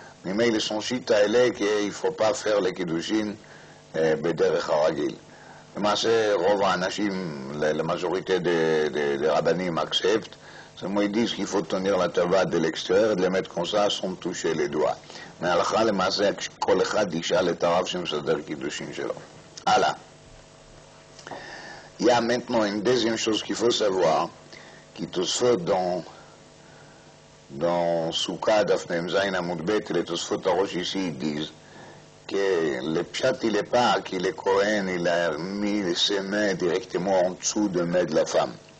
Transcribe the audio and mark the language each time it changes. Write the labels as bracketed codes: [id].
[fr] Mais il son chita elle est qu'il ne faut pas faire les Kiddushin bederech haragil. [he] למעשה רוב האנשים, [fr] la majorité des rabbinim acceptent. Seulement ils disent qu'il faut tenir la tabat de l'extérieur et de les mettre comme ça sans toucher les doigts. [he] Mais הלכה למעשה כל אחד ישאל את הרב שמסדר קידושין שלו. הלאה. [fr] Il y a maintenant une deuxième chose qu'il faut savoir, qui Tosfot dans Souka d'Afnem Zayn Amoudbet, les Tosfot Arosh ici disent que le pshat il n'est pas que le Kohen il a mis ses mains directement en dessous de main de la femme.